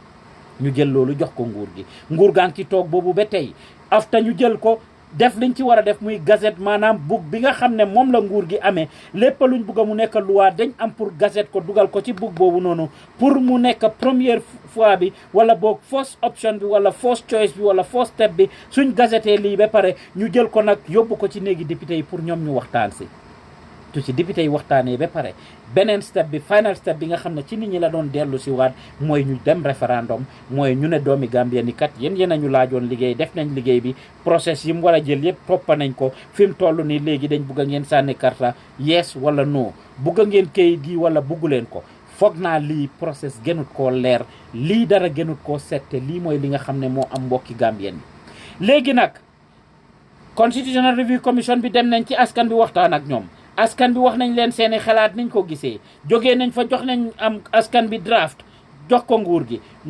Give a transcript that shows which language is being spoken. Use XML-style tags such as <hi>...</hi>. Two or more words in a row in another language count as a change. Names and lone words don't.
<wo>ñu jël loolu jox ko nguur gi nguur gaa ngi ci toog boobu ba tey afta ñu jël ko def liñ ci war a def muy gazette maanaam bug bi nga xam ne moom la nguur gi amee lépp luñ bugg a mu nekk loi dañ am pour gazette ko dugal ko ci bug boobu noonu pour mu nekk</wo> <fr>première fois</fr> <wo>bi wala boog</wo> <en>first option</en> <wo>bi wala</wo> <en>first choice</en> <wo>bi wala</wo> <en>first step</en> <wo>bi suñ gazette lii ba pare ñu jël ko nag yóbbu ko ci néegi député yi pour ñoom ñu waxtaan si tu ci député yi waxtaanee ba pare beneen step bi</wo> <en>final step</en> <wo>bi nga xam ne ci nit ñi la doon dellu si waat mooy ñu dem référendum mooy ñu ne doomi Gambien ni kat yéen a ñu laajoon liggéey def nañ liggéey bi process yi mu war a jël yëpp toppa nañ ko fi mu toll nii léegi dañ bugg a ngeen sànni karta yes wala no bugg a ngeen kayit gi wala buggu leen ko foog naa lii process gënut koo leer lii dara gënut koo sette lii mooy li nga xam ne moo am mbokki Gambien yi léegi nag Constitutional Review Commission bi dem nañ ci askan bi waxtaan ak ñoom askan bi wax nañ leen seeni xalaat niñ ko gisee jógee nañ fa jox nañ am askan bi draft jox ko nguur gi</wo>